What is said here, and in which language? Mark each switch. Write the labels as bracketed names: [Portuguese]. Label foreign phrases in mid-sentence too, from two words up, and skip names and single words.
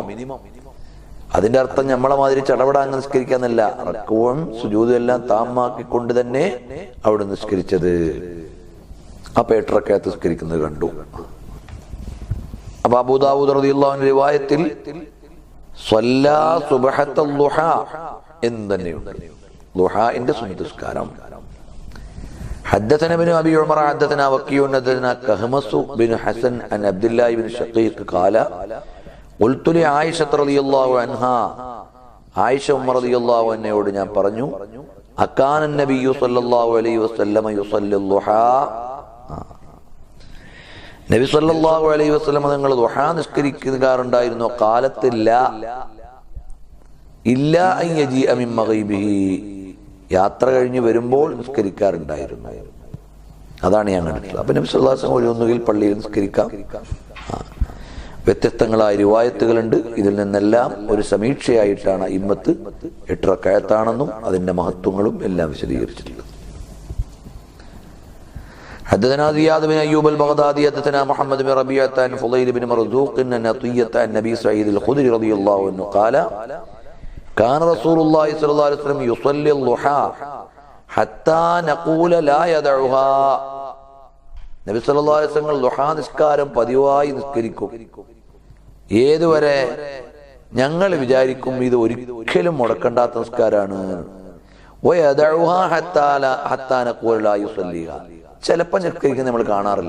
[Malayalam] അതിന്റെ അർത്ഥം നമ്മളെ മാതിരി ചടപടാൻ നിസ്കരിക്കാന്നല്ല, റുകൂഉം സുജൂദും എല്ലാം താമാക്കിക്കൊണ്ട് തന്നെ അവിടെ നിസ്കരിച്ചത്. അപ്പൊ 8 റക്അത്ത് നിസ്കരിക്കുന്നത് കണ്ടു. അപ്പൊ അബൂ ദാവൂദ് റളിയല്ലാഹു അൻഹു റിവായത്തിൽ [Arabic] صلى سبحة الضحى [Malayalam] എന്ന് തന്നെയുണ്ട്, ദുഹാന്റെ സുന്നത്ത് നിസ്കാരം. [Arabic] حدثنا ابن ابي عمر حدثنا وكيع حدثنا كهمس بن حسن عن عبد الله بن شقيق قال قلت لعائشة رضي الله عنها, [Malayalam] ആയിഷ ഉമ്മ റളിയല്ലാഹു അൻഹയോട് ഞാൻ പറഞ്ഞു, [Arabic] أكان النبي صلى الله عليه وسلم يصلي الضحى, [Malayalam] നബി [Arabic] صلى الله عليه وسلم [Malayalam] നിങ്ങൾ ദുഹാ നിസ്കരിക്കാറുണ്ടായിരുന്നു. കാലത്തില്ല [Arabic] إلا أن يجيء من مغيبه, [Malayalam] യാത്ര കഴിഞ്ഞ് വരുമ്പോൾ നിസ്കരിക്കാറുണ്ടായിരുന്നു. അതാണ് ഞാൻ കണ്ടിട്ടുള്ളത്. അപ്പൊ നബി [Arabic] صلى الله عليه وسلم [Malayalam] ഒന്നുകിൽ പള്ളിയിൽ നിസ്കരിക്കാം. വ്യത്യസ്തങ്ങളായ റിവായത്തുകളുണ്ട്. ഇതിൽ നിന്നെല്ലാം ഒരു സമീക്ഷയായിട്ടാണ് ഇമ്മത്ത് 8 റക്അത്താണെന്നും അതിന്റെ മഹത്വങ്ങളും എല്ലാം വിശദീകരിച്ചിട്ടുള്ളത്. [Arabic] حدثنا زياد بن أيوب البغدادي حدثنا محمد بن ربيعة عن فضيل بن مرزوق أن عطية عن النبي سعيد الخدري رضي الله عنه قال كان رسول الله صلى الله عليه وسلم يصلي الضحى حتى نقول لا يدعها. [Malayalam] നബി [Arabic] صلى الله عليه وسلم [Malayalam] ദുഹാ നിസ്കാരം പതിവായി നിസ്കരിക്കും. ഏതുവരെ? ഞങ്ങൾ വിചാരിക്കും ഇത് ഒരിക്കലും മുടക്കണ്ടാത്ത നിസ്കാരാണ്. [Arabic] ويدعها حتى نقول لا يصليها, [Malayalam] ചിലപ്പോൾ നിസ്കരിക്കുന്നത് നമ്മൾ കാണാറില്ല.